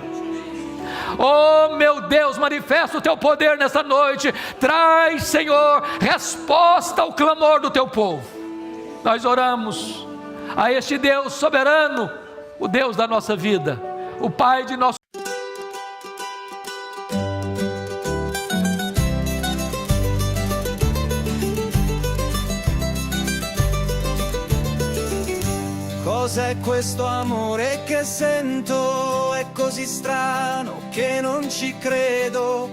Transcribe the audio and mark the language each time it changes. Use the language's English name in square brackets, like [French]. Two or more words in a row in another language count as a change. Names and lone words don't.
[Portuguese] Oh meu Deus, manifesta o Teu poder nessa noite, traz, Senhor, resposta ao clamor do Teu povo. Nós oramos a este Deus soberano, o Deus da nossa vida, o Pai de nosso [Italian] Cos'è questo amore che sento? È così strano che non ci credo.